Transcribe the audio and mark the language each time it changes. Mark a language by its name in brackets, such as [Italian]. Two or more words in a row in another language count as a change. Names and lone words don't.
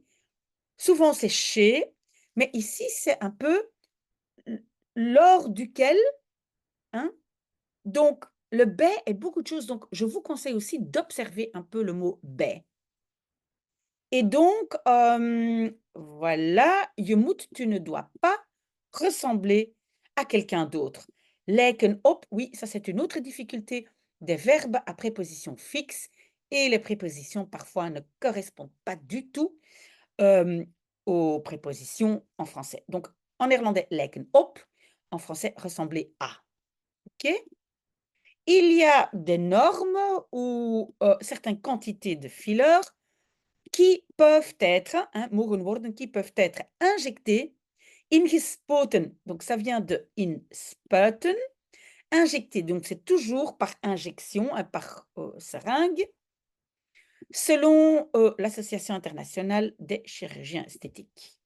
[French] Souvent, c'est chez, mais ici, c'est un peu lors duquel, hein? Donc, le bij est beaucoup de choses. Donc, je vous conseille aussi d'observer un peu le mot bij. Et donc, voilà, je moet, tu ne dois pas ressembler à quelqu'un d'autre. [Dutch] Lijken op, [French] oui, ça c'est une autre difficulté des verbes à préposition fixe et les prépositions parfois ne correspondent pas du tout aux prépositions en français. Donc, en néerlandais, [Dutch] lijken op, [French] en français, ressembler à. OK? Il y a des normes ou certaines quantités de fillers qui peuvent être, [Dutch] mogen worden, [French] qui peuvent être injectés, ingespoten, donc ça vient de inspuiten, injecté, donc c'est toujours par injection, par seringue, selon l'Association internationale des chirurgiens esthétiques.